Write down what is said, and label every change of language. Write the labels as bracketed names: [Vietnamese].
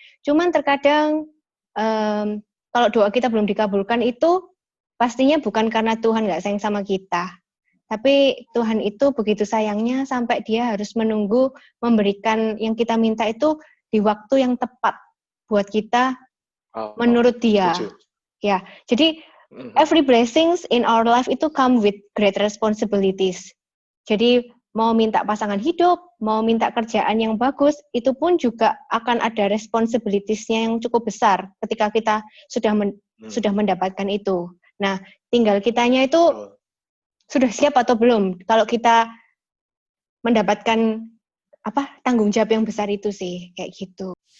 [Indonesian] Cuman terkadang kalau doa kita belum dikabulkan itu pastinya bukan karena Tuhan nggak sayang sama kita. Tapi Tuhan itu begitu sayangnya sampai dia harus menunggu memberikan yang kita minta itu di waktu yang tepat buat kita menurut dia. Ya, jadi [English] every blessings in our life [Indonesian] itu [English] come with great responsibilities. [Indonesian] Jadi mau minta pasangan hidup, mau minta kerjaan yang bagus, itu pun juga akan ada responsibilities-nya yang cukup besar ketika kita sudah mendapatkan itu. Nah, tinggal kitanya itu sudah siap atau belum. Kalau kita mendapatkan tanggung jawab yang besar itu sih, kayak gitu.